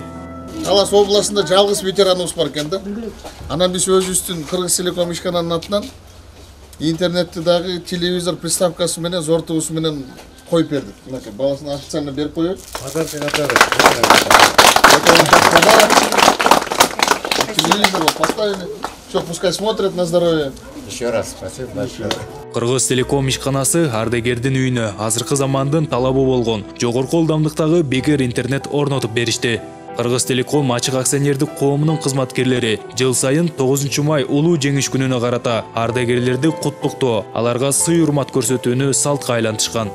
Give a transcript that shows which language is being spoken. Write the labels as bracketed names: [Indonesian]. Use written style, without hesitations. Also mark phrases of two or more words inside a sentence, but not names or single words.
[Kyrgyz] Талас областында жалгыз ветераныбыз бар экен да. Анан биз өзүбүздүн Кыргыз Телеком ишкананын атынан интернетти дагы телевизор приставкасы менен зортубуз менен коюп бердик. Мынакей баласын официально берип коёбуз. [Russian] Телевизор поставили. Все, пускай смотрят на здоровье. Еще раз спасибо большое. [Kyrgyz] Кыргыз Телеком ишканасы ардагердин үйүнө азыркы замандын талабы болгон жогорку ылдамдыктагы бекер интернет орнотуп беришти. Кыргыз Телеком ачык акционердик коомунун кызматкерлери жыл сайын 9 май улуу жеңиш күнүнө карата ардагерлерди куттуктоо, аларга сый урмат көрсөтүүнү салтка айлантышкан.